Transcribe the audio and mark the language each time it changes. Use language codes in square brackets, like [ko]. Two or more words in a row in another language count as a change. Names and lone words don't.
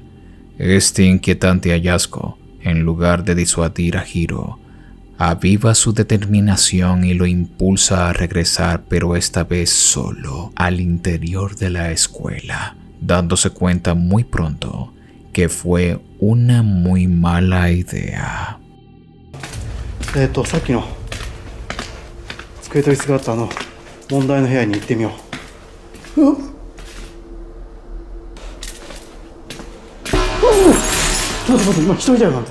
[es] Este inquietante hallazgo, en lugar de disuadir a Hiro, aviva su determinación y lo impulsa a regresar, pero esta vez solo, al interior de la escuela, dándose cuenta muy pronto que fue una muy mala idea. [ja] さっきの机と椅子があった問題の部屋に行ってみよう。ちょっと待って、今一人だよな。